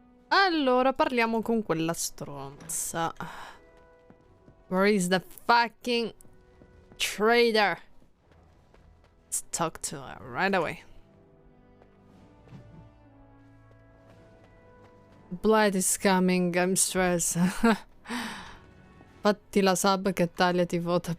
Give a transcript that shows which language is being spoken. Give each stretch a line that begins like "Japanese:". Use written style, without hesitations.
Italian: Allora, parliamo con quella stronza.
English: Where is the fucking trader? Let's talk to her right away. Blight is coming, I'm stressed.
Italian: Fatti la sub che Talia ti vota.